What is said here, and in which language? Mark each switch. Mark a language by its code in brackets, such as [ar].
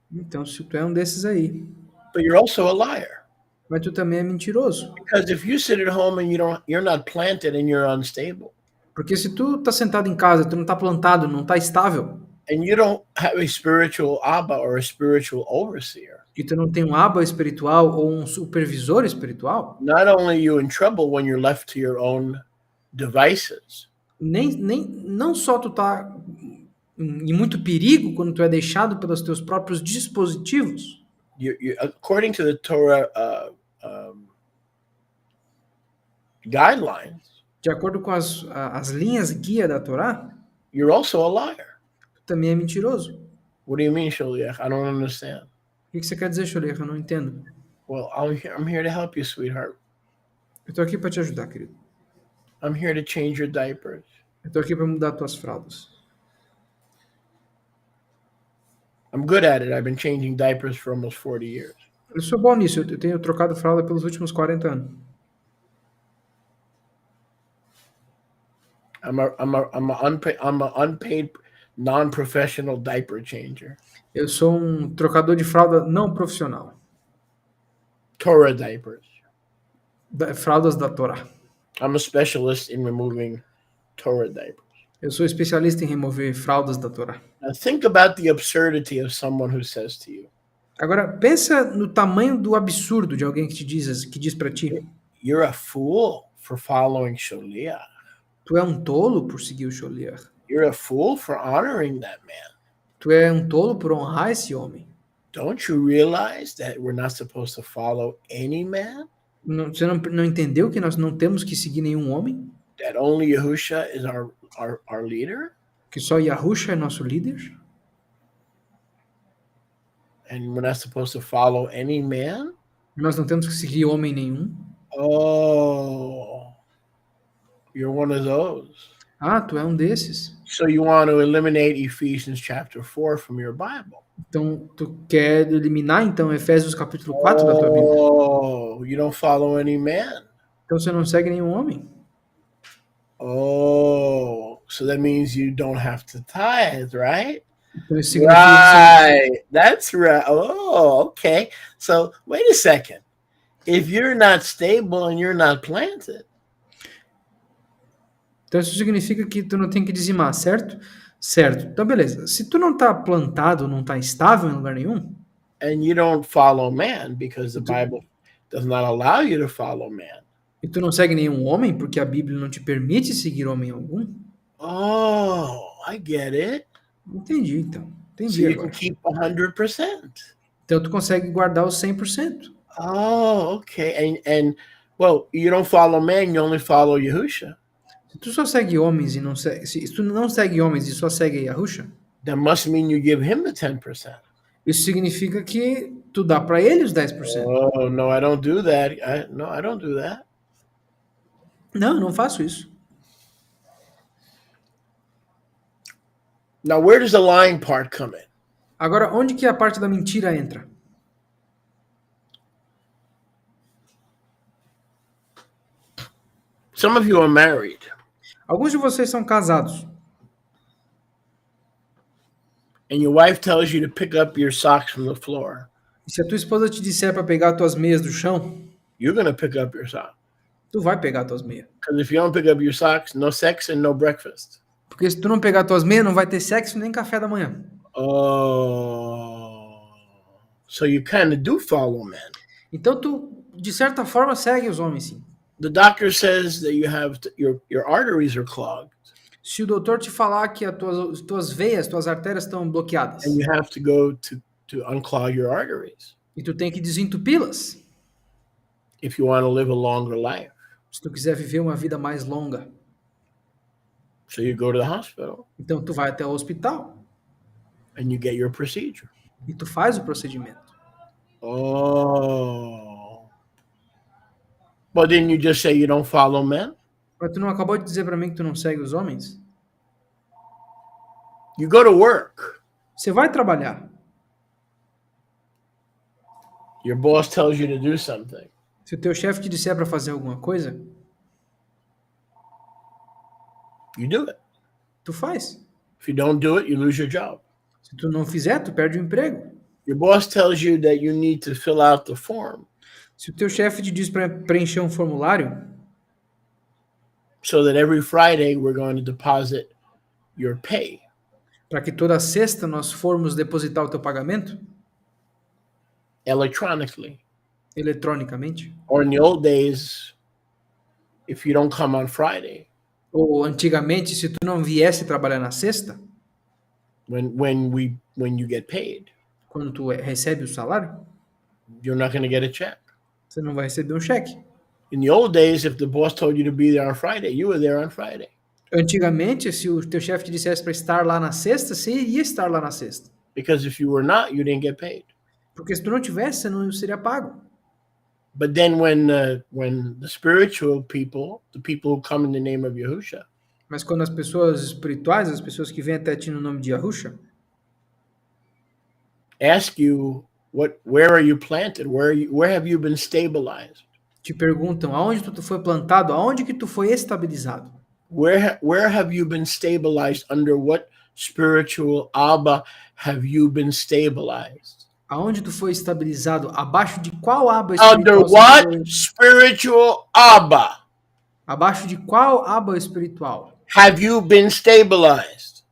[pt] Então, se tu é um desses aí. [en] But you're also a liar. [pt] Mas tu também é mentiroso. [en] Because if you sit at home and you're not planted and you're unstable, [pt] Porque se tu tá sentado em casa, tu não tá plantado, não tá estável, [en] and you don't have a spiritual Abba or a spiritual overseer, [pt] e tu não tem um aba espiritual ou um supervisor espiritual, [en] not only are you in trouble when you're left to your own devices, [pt] não só tu tá em muito perigo quando tu é deixado pelos teus próprios dispositivos. [en] according to the Torah guidelines, [pt] De acordo com as linhas guia da Torá, [en] you're also a liar. [pt] tu também é mentiroso. [en] What do you mean, Shaliach? I don't understand. [pt] O que você quer dizer, Sholiach? Eu não entendo. [en] Well, I'm here to help you, sweetheart. [pt] Eu tô aqui para te ajudar, querido. [en] I'm here to change your diapers. [pt] Eu tô aqui para mudar tuas fraldas. [en] I'm good at it. I've been changing diapers for almost 40 years. [pt] Eu sou bom nisso. Eu tenho trocado fralda pelos últimos 40 anos. [en] I'm an unpaid non-professional diaper changer. [pt] Eu sou um trocador de fralda não profissional. [en] Torah diapers. [pt] Fraldas da Torá. [en] I'm a specialist in removing Torah diapers. [pt] Eu sou especialista em remover fraldas da Torá. [en] Now think about the absurdity of someone who says to you, [pt] Agora, pensa no tamanho do absurdo de alguém que diz para ti: [en] you're a fool for following Sholiach. [pt] tu é um tolo por seguir o Sholiach. [en] You're a fool for honoring that man. [pt] Tu é um tolo por honrar esse homem. [en] Don't you realize that we're not supposed to follow any man? [pt] Você não entendeu que nós não temos que seguir nenhum homem? [en] That only Yahusha is our leader? [pt] Que só Yahusha é nosso líder? [en] And we're not supposed to follow any man? [pt] Nós não temos que seguir homem nenhum? [en] Oh, you're one of those. [pt] Ah, tu é um desses. [en] So you want to eliminate Ephesians chapter 4 from your Bible? [pt] Então, tu quer eliminar, então, Efésios capítulo 4 da tua Bíblia? [en] Oh, you don't follow any man. [pt] Então você não segue nenhum homem? [en] Oh, so that means you don't have to tithe, right? [pt] Então isso significa que [en] Right. That's right. Oh, okay. So wait a second. If you're not stable and you're not planted, [pt] Então isso significa que tu não tem que dizimar, certo? Certo. Então beleza. Se tu não tá plantado, não tá estável em lugar nenhum, [en] and you don't follow man because the Bible does not allow you to follow man. [pt] e tu não segue nenhum homem, porque a Bíblia não te permite seguir homem algum, Oh, I get it. entendi então. [en] So [pt] Entendi [en] you can [pt] agora. [en] keep 100%. [pt] Então tu consegue guardar os 100%. [en] Oh, okay. And well, you don't follow man, you only follow Yahusha. [pt] Se tu só segue homens e não segue, se tu não segue homens e só segue Yahusha, [en] That must mean you give him the 10%. [pt] isso significa que tu dá para ele os 10%. [en] Oh, no, I don't do that. I don't do that. [pt] Não, eu não faço isso. [en] Now, where does the lying part come in? [pt] Agora, onde que a parte da mentira entra? [en] Some of you are married, [pt] Alguns de vocês são casados [en] and your wife tells you to pick up your socks from the floor. [pt] e se a tua esposa te disser para pegar as tuas meias do chão, [en] You're going to pick up your socks. [pt] tu vai pegar as tuas meias. [en] Because if you don't pick up your socks, no sex and no breakfast. [pt] Porque se tu não pegar as tuas meias, não vai ter sexo nem café da manhã. [en] Oh, so you kind of do follow men. [pt] Então tu, de certa forma, segue os homens, sim. [en] The doctor says that you have your arteries are clogged, [pt] Se o doutor te falar que as tuas veias, tuas artérias estão bloqueadas [en] and you have to go to unclog your arteries [pt] E tu tem que desentupi-las [en] if you want to live a longer life. [pt] se tu quiser viver uma vida mais longa. [en] So you go to the hospital [pt] Então tu vai até o hospital [en] and you get your procedure. [pt] e tu faz o procedimento. Oh. [en] But didn't you just say you don't follow men? [pt] Mas tu não acabou de dizer para mim que tu não segue os homens? [en] You go to work. [pt] Você vai trabalhar. [en] Your boss tells you to do something. [pt] Se o teu chefe te disser para fazer alguma coisa, [en] You do it. [pt] tu faz. [en] If you don't do it, you lose your job. [pt] Se tu não fizer, tu perde o emprego. [en] Your boss tells you that you need to fill out the form [pt] Se o teu chefe te diz para preencher um formulário, [en] so that every Friday we're going to deposit your pay. [pt] para que toda sexta nós formos depositar o teu pagamento [en] Electronically. [pt] eletronicamente, [en] Or in the old days, if you don't come on Friday, [pt] ou antigamente, se tu não viesse trabalhar na sexta, [en] when you get paid, [pt] quando tu recebe o salário, [en] you're not going to get a check. [pt] você não vai receber um cheque. [en] In the old days, if the boss told you to be there on Friday, you were there on Friday. [pt] Antigamente, se o teu chefe te dissesse para estar lá na sexta, você iria estar lá na sexta. [en] Because if you were not, you didn't get paid. [pt] Porque se tu não tivesse, você não seria pago. [en] But then when the spiritual people, the people who come in the name of Yahusha, [pt] Mas quando as pessoas espirituais, as pessoas que vêm até ti no nome de Yahusha, [en] ask you where are you planted? Where have you been stabilized? te perguntam aonde tu foi plantado, aonde que tu foi estabilizado. Where have you been stabilized? Under what spiritual Abba have you been stabilized? [pt] Aonde tu foi estabilizado? Abaixo de qual aba [en] Under [pt] espiritual? [en] what spiritual Abba [pt] Abaixo de qual aba espiritual [en] have you been stabilized?